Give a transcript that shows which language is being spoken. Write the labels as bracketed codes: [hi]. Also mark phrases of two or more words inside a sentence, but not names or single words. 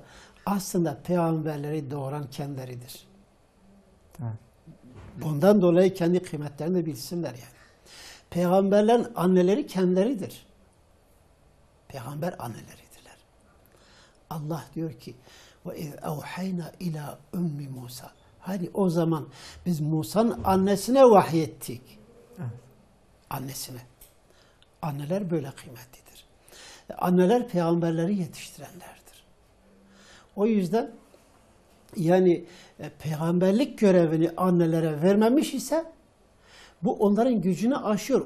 [tr] Aslında peygamberleri doğuran kendileridir. Evet. Bundan dolayı kendi kıymetlerini de bilsinler yani. Peygamberlerin anneleri kendileridir. Peygamber anneleridirler. Allah diyor ki [ar] وَاِذْ إلى أم موسى. [tr] Hani o zaman biz Musa'nın annesine vahyettik. Evet. annesine. Anneler böyle kıymetlidir. Anneler peygamberleri yetiştirenlerdir. O yüzden yani peygamberlik görevini annelere vermemiş ise bu onların gücünü aşıyor.